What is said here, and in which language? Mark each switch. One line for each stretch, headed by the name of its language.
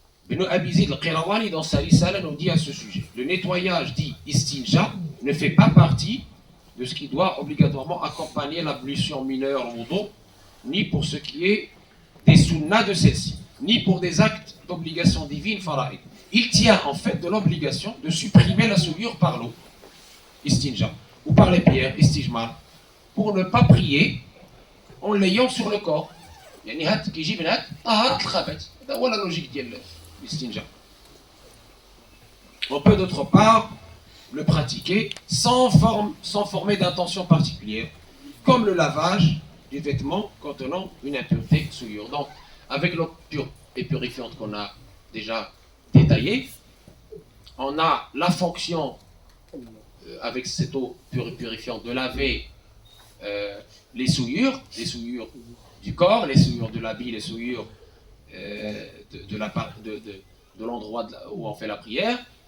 French: Ibn Abi Zayd al-Qirawani dans sa risala nous dit à ce sujet, le nettoyage dit istinja ne fait pas partie de ce qui doit obligatoirement accompagner l'ablution mineure au wudu, ni pour ce qui est des sunnas de celle-ci, ni pour des actes d'obligation divine fara'id. Il tient en fait de l'obligation de supprimer la souillure par l'eau, istinja, ou par les pierres, istijmar, pour ne pas prier en l'ayant sur le corps.
Arabic: يعني هاد كيجي من هاد طهارة الخبث. هذا هو
French: la logique
Arabic: ديال l'istinja.
French: On peut d'autre part le pratiquer sans former d'intention particulière, comme le lavage des vêtements contenant une impureté souillure. Donc, avec l'eau pure et purifiante qu'on a déjà détaillée, on a la fonction, avec cette eau pure et purifiante, de laver les souillures du corps, les souillures de l'habit, les souillures de l'endroit où on fait la prière.